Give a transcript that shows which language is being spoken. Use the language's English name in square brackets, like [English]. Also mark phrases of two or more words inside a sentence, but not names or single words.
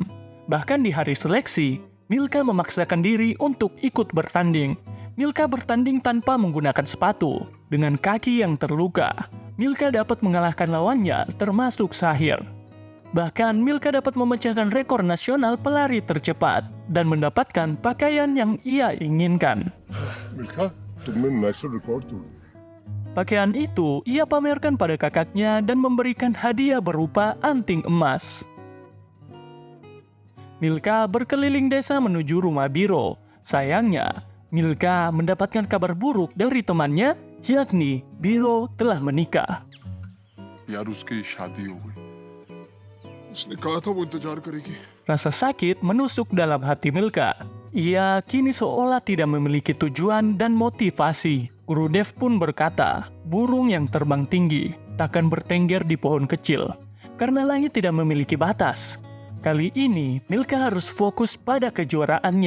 [Indonesian] Bahkan di hari seleksi, Milka memaksakan diri untuk ikut bertanding. Milka bertanding tanpa menggunakan sepatu, dengan kaki yang terluka. Milka dapat mengalahkan lawannya, termasuk Sahir. Bahkan Milka dapat memecahkan rekor nasional pelari tercepat dan mendapatkan pakaian yang ia inginkan. [Hindi] मिल्खा तुमने [English] national record [Hindi] तोड़ दिया. [Indonesian] Pakaian itu ia pamerkan pada kakaknya dan memberikan hadiah berupa anting emas. Milka berkeliling desa menuju rumah Biro. Sayangnya, Milka mendapatkan kabar buruk dari temannya, yakni Biro telah menikah. [Hindi] यार उसकी शादी हो गई. उसने कहा था वो इंतजार करेगी. [Indonesian] Rasa sakit menusuk dalam hati Milka. Ia kini seolah tidak memiliki tujuan dan motivasi. Guru Dev pun berkata, burung yang terbang tinggi takkan bertengger di pohon kecil, karena langit tidak memiliki batas. Kali ini, Milka harus fokus pada kejuaraannya.